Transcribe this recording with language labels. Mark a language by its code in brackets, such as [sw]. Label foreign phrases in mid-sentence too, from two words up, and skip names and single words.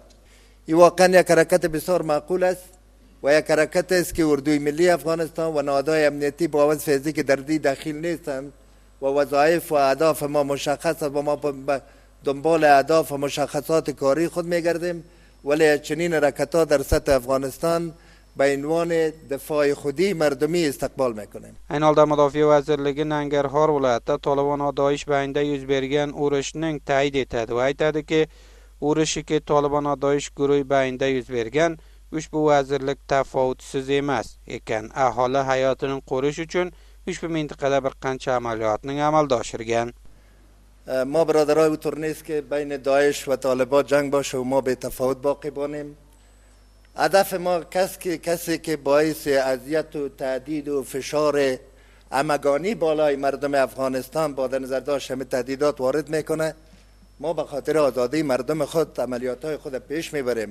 [fa] این واقعاً یک حرکت بسیار معقول است و یک حرکت است که اردوی ملی افغانستان و نهادهای امنیتی با وضع فیزیک که در دی داخل نیستند و وظایف و اهداف ما مشخص است و ما به دنبال اهداف و مشخصات کاری خود میگردیم، ولی چنین حرکت‌ها در سطح افغانستان به عنوان دفاع خودی مردمی استقبال میکنیم. [uz] این holda Mudofaa vazirligi Nangarhor viloyatida Tolibon va Doish bayinida yuz bergan urushning ta'yid etadi va aytadiki, urushi ki Tolibon va Doish guruhi bayinida yuz bergan ushbu vazirlik tafovutsiz emas ekan, aholi hayotini qo'rish uchun ushbu mintaqada bir qancha amaliyotning amalga oshirgan. [fa] ما برادرای اوتور نیست که بین داعش و طالبان جنگ باشه و ما به تفاوت باقی بانیم. هدف ما کسی که باعث اذیت و تهدید و فشار همگانی بالای مردم افغانستان با در نظر داشت همه تهدیدات وارد میکنه، ما به خاطر آزادی مردم خود عملیات‌های خود پیش میبریم.